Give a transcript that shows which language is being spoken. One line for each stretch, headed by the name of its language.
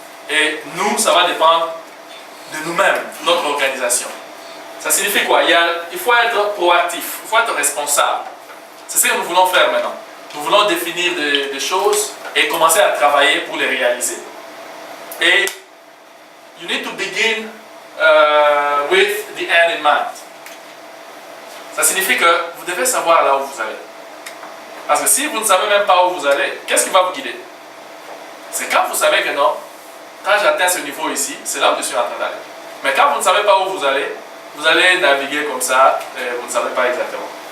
French: Et nous, ça va dépendre de nous-mêmes, notre organisation. Ça signifie quoi? Il faut être proactif, il faut être responsable. C'est ce que nous voulons faire maintenant. Nous voulons définir des choses et commencer à travailler pour les réaliser.
English: Et you need to begin with the end in mind.
French: Ça signifie que vous devez savoir là où vous allez. Parce que si vous ne savez même pas où vous allez, qu'est-ce qui va vous guider? C'est quand vous savez que non, quand j'atteins ce niveau ici, c'est là où je suis en train d'aller. Mais quand vous ne savez pas où vous allez naviguer comme ça et vous ne savez pas exactement.